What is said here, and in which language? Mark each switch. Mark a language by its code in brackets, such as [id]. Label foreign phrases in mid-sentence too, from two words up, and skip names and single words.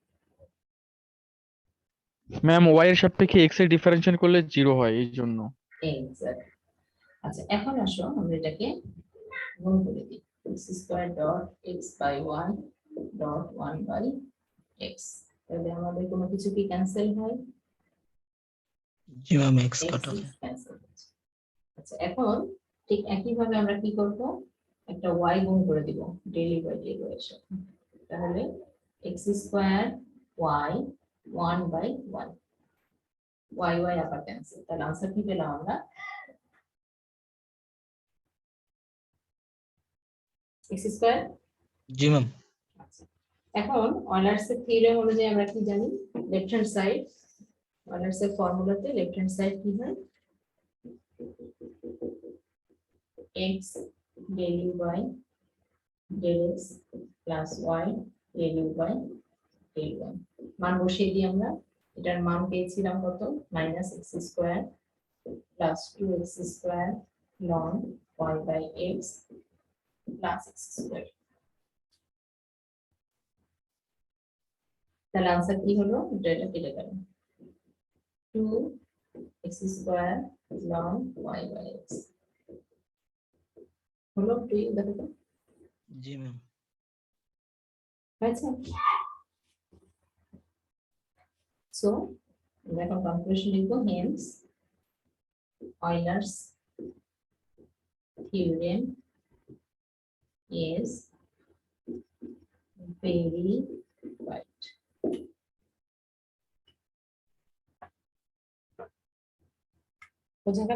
[bn] ম্যাম ওয়াই এর সাপেক্ষে এক্স এর ডিফারেন্সিয়েট করলে 0 হয় এই জন্য। এক্সাক্ট। আচ্ছা, এখন আসো আমরা এটাকে গুণ করে দিই, [en] x square dot x by 1 dot 1 by x. [bn] তাহলে আমাদের কোনো কিছু কি ক্যান্সেল হয়? জি ম্যাম, এক্স x কাটা [en] is cancel [bn] হচ্ছে। আচ্ছা, এখন ঠিক একই ভাবে আমরা কি করব, একটা y গুণ করে দিব [en] deli by deli [bn] এর সাথে। তাহলে [en] x square y 1 by 1, [bn] y y আবার ক্যান্সেল, তাহলে आंसर কি পেলাম আমরা, [en] x square. [bn] জি ম্যাম। আচ্ছা, এখন অয়লার্স এর থিওরেম অনুযায়ী আমরা কি জানি, [en] left hand side, [bn] অয়লার্স এর ফর্মুলাতে [en] left hand side [bn] কি হয়, [en] x del u by del x plus y del u by del y। [bn] মান বসিয়ে দিই আমরা, এটার মান পেয়েছিলাম কত, [en] minus x square plus 2x square ln y by x plus x square. [bn] তাহলে आंसर কি হলো, এটা কেটে গেল, [en] 2x square ln y by x [bn] হলো 2, দেখো তো জি ম্যাম। হয়েছে। সো আমরা এখন কনক্লুশন লিখবো, [en] হেন্স Euler's theorem is very right. [bn] বোঝা গেল?